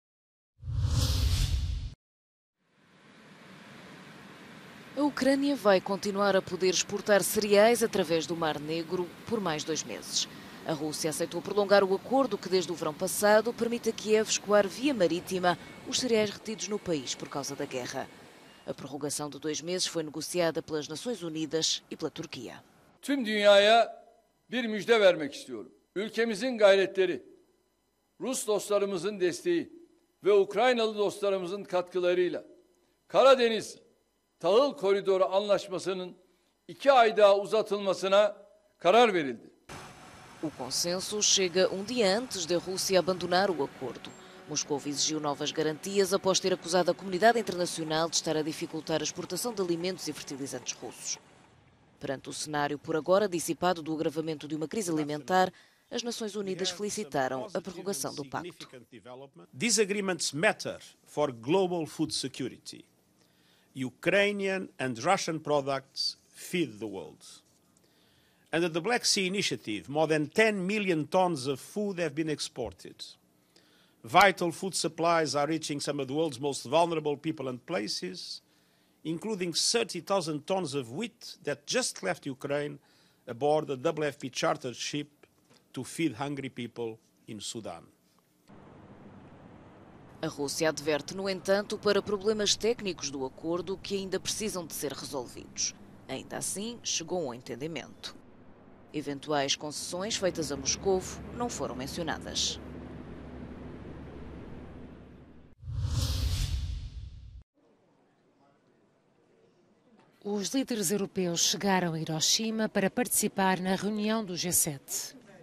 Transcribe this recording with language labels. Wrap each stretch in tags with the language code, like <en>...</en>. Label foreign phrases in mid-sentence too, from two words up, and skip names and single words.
<pt>A Ucrânia vai continuar a poder exportar cereais através do Mar Negro por mais 2 meses. A Rússia aceitou prolongar o acordo que, desde o verão passado, permite a Kiev escoar via marítima os cereais retidos no país por causa da guerra. A prorrogação de 2 meses foi negociada pelas Nações Unidas e pela Turquia.</pt> <tr>Tüm dünyaya bir müjde vermek istiyorum. Ülkemizin gayretleri, Rus dostlarımızın desteği ve Ukraynalı dostlarımızın katkılarıyla Karadeniz Tahıl Koridoru Anlaşması'nın 2 ay daha uzatılmasına karar verildi.</tr> <pt>O consenso chega dia antes da Rússia abandonar o acordo. Moscou exigiu novas garantias após ter acusado a comunidade internacional de estar a dificultar a exportação de alimentos e fertilizantes russos. Perante o cenário por agora dissipado do agravamento de uma crise alimentar, as Nações Unidas felicitaram a prorrogação do pacto.</pt> <en>These agreements matter for global food security. Ukrainian and Russian products feed the world. Under the Black Sea Initiative, more than 10 million tons of food have been exported. Vital food supplies are reaching some of the world's most vulnerable people and places, including 30,000 tons of wheat that just left Ukraine aboard a WFP chartered ship to feed hungry people in Sudan.</en> <pt>A Rússia adverte, no entanto, para problemas técnicos do acordo que ainda precisam de ser resolvidos. Ainda assim, chegou a um entendimento. Eventuais concessões feitas a Moscou não foram mencionadas. Os líderes europeus chegaram a Hiroshima para participar na reunião do G7.</pt>